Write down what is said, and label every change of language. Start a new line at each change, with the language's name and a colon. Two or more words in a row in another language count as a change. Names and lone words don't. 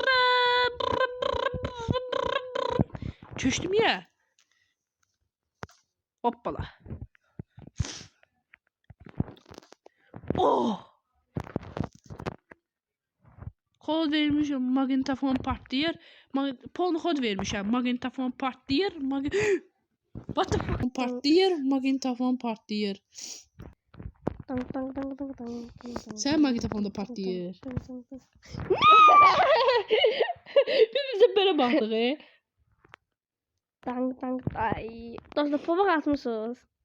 Azerbaijani: Keçdim ya. Hoppala. Oh. Kod vermişim, magnetofon partlayır. Pol kod vermişim, magnetofon partlayır.
English: What the fuck?
Azerbaijani: Partlayır, magnetofon partlayır. Dang. Sen magnetofonda partlayır.
Turkish: Biz de böyle baktık. Dang. Ay.
Azerbaijani: Dostlar pabak atmışsınız.